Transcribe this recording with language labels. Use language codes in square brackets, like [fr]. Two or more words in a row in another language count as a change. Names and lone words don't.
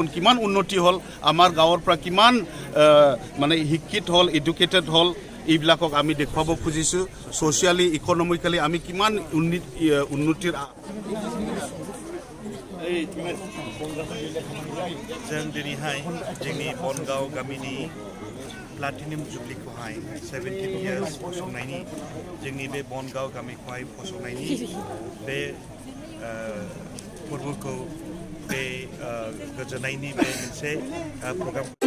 [as] কিমান উন্নতি হ'ল আমাৰ গাঁৱৰ পৰা কিমান মানে শিক্ষিত হ'ল এডুকেটেড হ'ল এইবিলাকক আমি দেখুৱাব খুজিছোঁ [en] socially economically [as] আমি কিমান উন্নতিৰ [brx] जों दिनैहाय जोंनि बनगाव गामिनि [en] platinum jubileekhouhai [brx] 17 इयार्स फसंनायनि जोंनि बे बनगाव गामिखौहाय फसंनायनि बे फोरबोखौ बे गोजोननायनि बे मोनसे प्रग्राम